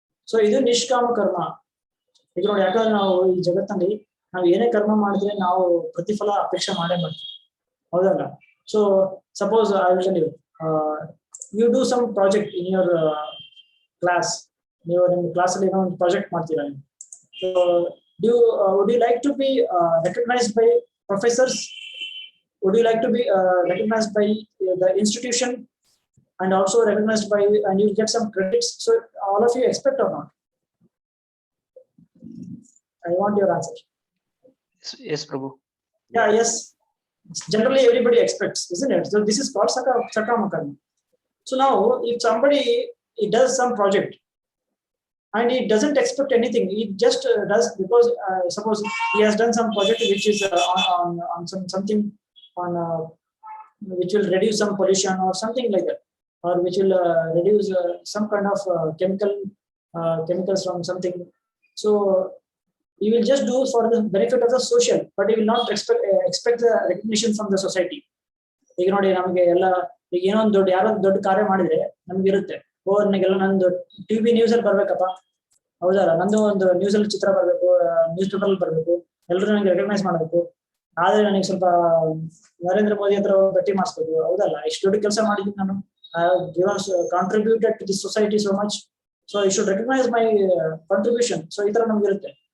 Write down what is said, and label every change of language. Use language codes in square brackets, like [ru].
[kn] So ಇದು ನಿಷ್ಕಾಮ ಕರ್ಮ. ಈಗ ನೋಡಿ, ಯಾಕಂದ್ರೆ ನಾವು ಈ ಜಗತ್ತಿನಲ್ಲಿ ನಾವು ಏನೇ ಕರ್ಮ ಮಾಡಿದ್ರೆ ನಾವು ಪ್ರತಿಫಲ ಅಪೇಕ್ಷೆ ಮಾಡೇ ಮಾಡ್ತೀವಿ, ಹೌದಲ್ಲ? [en] So suppose I will tell you, you do some project in your class. [kn] ನೀವು ನಿಮ್ಮ ಕ್ಲಾಸಲ್ಲಿ ಏನೋ ಒಂದು ಪ್ರಾಜೆಕ್ಟ್ ಮಾಡ್ತೀರಾ. [en] So would you like to be recognised by professors? Would you like to be recognized by the institution and also recognized by, and you get some credits? So all of you expect or not? I want your answer. Yes, Prabhu. Yeah, yes. Generally, everybody expects, isn't it? So this is called sakama karma. So now, if somebody he does some project and he doesn't expect anything, he just does because suppose he has done some project which is on something on which will reduce some pollution or something like that, or which will reduce some kind of chemicals from something. So he will just do for the benefit of the social, but he will not expect the recognition from the society. [kn] ಈಗ ನೋಡಿ ನಮಗೆ ಎಲ್ಲ ಈಗ ಏನೋ ಒಂದು ಯಾರೋ ದೊಡ್ಡ ಕಾರ್ಯ ಮಾಡಿದ್ರೆ ನಮ್ಗೆ ಇರುತ್ತೆ, ಓ ನನಗೆಲ್ಲ ನಂದು ಟಿವಿ ನ್ಯೂಸ್ ಅಲ್ಲಿ ಬರ್ಬೇಕಪ್ಪ, ಹೌದಲ್ಲ, ನಂದು ಒಂದು ನ್ಯೂಸ್ ಅಲ್ಲಿ ಚಿತ್ರ ಬರ್ಬೇಕು, ನ್ಯೂಸ್ ಪೇಪರ್ ಅಲ್ಲಿ ಬರ್ಬೇಕು, ಎಲ್ಲರೂ ನನಗೆ ರೆಕಗ್ನೈಸ್ ಮಾಡ್ಬೇಕು, ಆದ್ರೆ ನನಗೆ ಸ್ವಲ್ಪ ನರೇಂದ್ರ ಮೋದಿ ಹತ್ರ ಭೇಟಿ ಮಾಡಿಸ್ಬೇಕು, ಹೌದಲ್ಲ, ಇಷ್ಟು ದೊಡ್ಡ ಕೆಲಸ ಮಾಡಿದ್ದೀನಿ ನಾನು, [en] Contributed to the society so much, so you should recognise my contribution. [kn] So ಈ ತರ ನಮ್ಗೆ ಇರುತ್ತೆ.